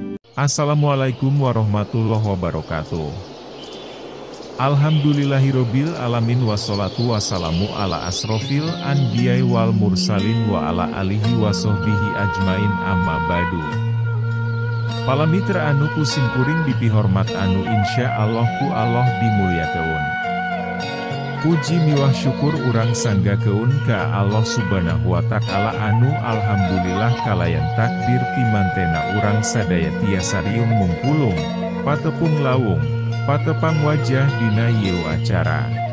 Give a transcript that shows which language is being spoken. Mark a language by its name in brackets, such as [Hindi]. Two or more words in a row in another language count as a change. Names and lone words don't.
[Arabic] السلام عليكم ورحمة الله وبركاته. الحمد لله رب العالمين والصلاة والسلام على أشرف الأنبياء والمرسلين وعلى آله وصحبه أجمعين أما بعد. [Sundanese] Palamitra anu kusim kuring dipihormat anu [Arabic] إن شاء الله [Sundanese] ku Allah dimuliakeun. Puji miwah syukur urang sangga keun ka Allah [Arabic] سبحانه وتعالى [Sundanese] anu alhamdulillah kalayan takdir timantena urang sadaya tiasa riung mungkulung, patepung lawung, patepang wajah dina yeu acara.